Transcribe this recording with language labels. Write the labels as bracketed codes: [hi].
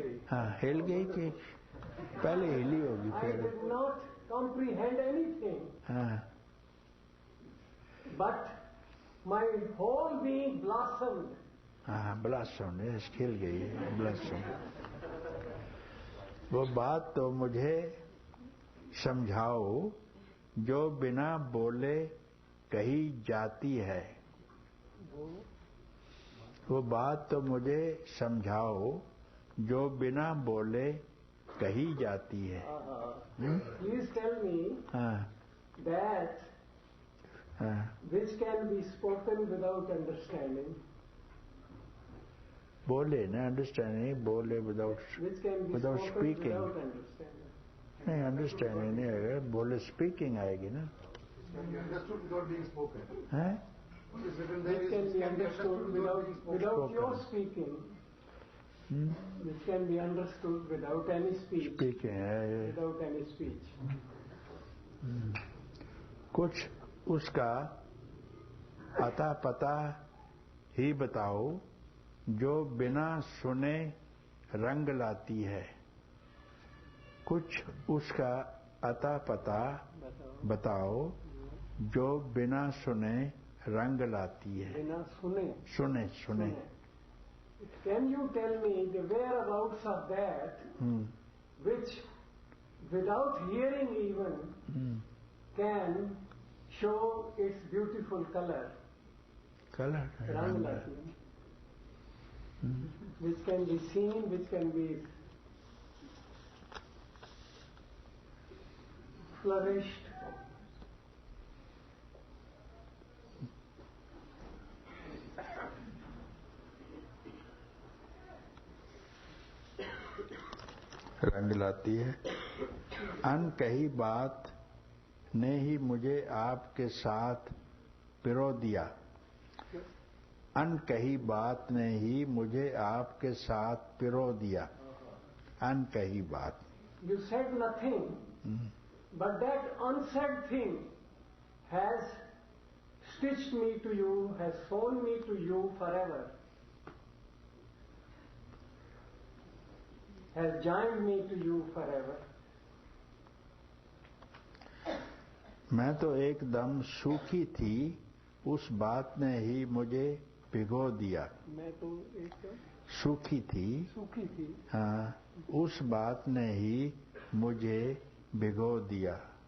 [hi] हाँ, हिल गई कि पहले हिली होगी [en] I [hi] फिर. [en] did not comprehend anything. [hi] हाँ. [en] But my whole being blossomed. [hi] हाँ, ब्लॉसम, खिल गई, ब्लॉसम. वो बात तो मुझे समझाओ जो बिना बोले कही जाती है. वो बात तो मुझे समझाओ जो बिना बोले कही जाती है. [en] Please tell me that which can be spoken without understanding. [hi] बोले ना, अंडरस्टैंडिंग, बोले without [en] Which can be without spoken speaking. without understanding. [hi] नहीं, अंडरस्टैंडिंग नहीं आएगा, बोले स्पीकिंग आएगी ना. [en] Understood without being spoken. [hi] हैं? [en] Which can be understood without your speaking. Which can be understood without any speech. [hi] Speaking है. [en] Without any speech. [hi] कुछ उसका अता पता ही बताओ जो बिना सुने रंग लाती है. कुछ उसका अता पता बताओ जो बिना सुने रंग लाती है. बिना सुने. सुने. [en] Can you tell me the whereabouts of that which without hearing even can show its beautiful color? Color. [hi] Rang lati. [en] Which can be seen, which can be flourished. [hi] रंग लाती है. अनकही बात ने ही मुझे आपके साथ पिरो दिया. अनकही बात ने ही मुझे आपके साथ पिरो दिया. अनकही बात. [en] You said nothing, but that unsaid thing has stitched me to you, has sewn me to you forever, has joined me to you forever. [hi] मैं तो एकदम सूखी थी, उस बात ने ही मुझे भिगो दिया. मैं तो एक सूखी थी. हाँ, उस बात ने ही मुझे भिगो दिया.